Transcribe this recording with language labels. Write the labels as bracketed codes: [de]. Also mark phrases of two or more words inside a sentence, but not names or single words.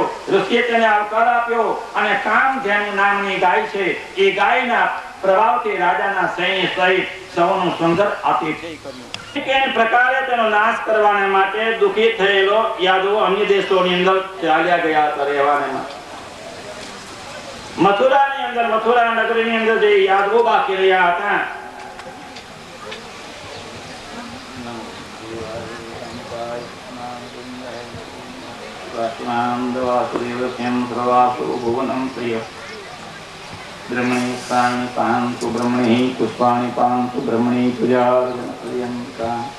[gu] ઋષિએ તેને આવકાર આપ્યો અને કામધેનુ નામની ગાય છે, એ ગાયના પ્રભાવથી રાજાના સૈન્ય સહિત સૌનું સુંદર આતિથ્ય કર્યું. પ્રકારે તેનો નાશ કરવાને માટે દુઃખી થયેલો યાદવો અન્ય દેશોની અંદર ચાલ્યા ગયા હતા રહેવાને માટે. મથુરા નગરીની અંદર જે યાદવો બાકી રહ્યા હતા, [sa] ब्रह्मणि प्राणि पान्तु ब्रह्मणि पुष्पाणि पान्तु ब्रह्मणि पूजार्चनपर्यन्ता.